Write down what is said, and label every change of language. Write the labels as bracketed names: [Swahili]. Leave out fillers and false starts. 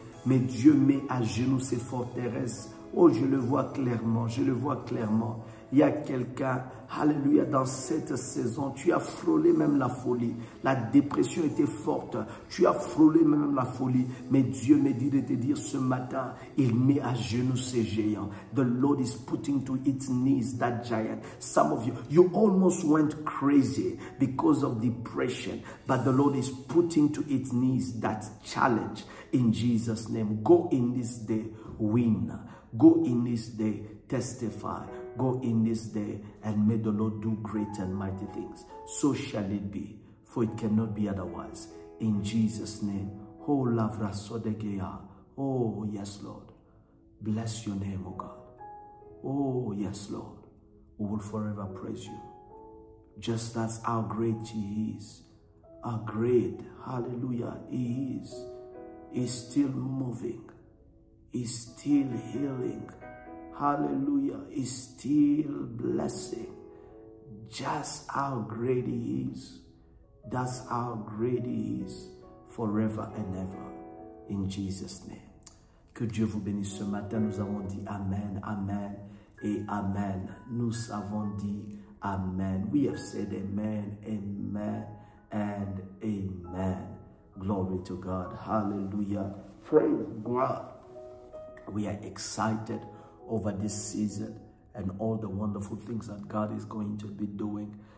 [French] Mais Dieu met à genoux ces forteresses. Oh, je le vois clairement, je le vois clairement. Il y a quelqu'un, alléluia, dans cette saison, tu as frôlé même la folie. La dépression était forte, tu as frôlé même la folie. Mais Dieu me dit de te dire ce matin, il met à genoux ces géants. [English] The Lord is putting to its knees that giant. Some of you, you almost went crazy because of depression. But the Lord is putting to its knees that challenge in Jesus' name. Go in this day, win. Go in this day, testify. Go in this day, and may the Lord do great and mighty things. So shall it be, for it cannot be otherwise. In Jesus' name. Oh, Lavra Sodegeya. Oh, yes, Lord. Bless your name, oh God. Oh, yes, Lord. We will forever praise you. Just as how great He is. How great, hallelujah, He is. He's still moving. Is still healing. Hallelujah. Is still blessing. Just how great He is. That's how great He is forever and ever. In Jesus' name. [French] Que Dieu vous bénisse ce matin. Nous avons dit Amen, Amen et Amen. Nous avons dit Amen. [English] We have said Amen, Amen and Amen. Glory to God. Hallelujah. Praise God. We are excited over this season and all the wonderful things that God is going to be doing.